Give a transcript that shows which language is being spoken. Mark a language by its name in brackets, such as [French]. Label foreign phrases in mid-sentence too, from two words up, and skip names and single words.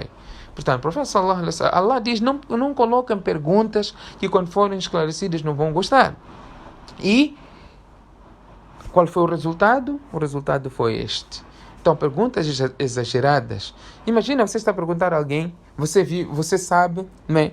[Portuguese] Portanto, o profeta [Arabic] صلى الله عليه وسلم, [Portuguese] Allah diz, não coloquem perguntas que quando forem esclarecidas não vão gostar. E qual foi o resultado? O resultado foi este. Então, perguntas exageradas. Imagina, você está a perguntar a alguém, você sabe, né?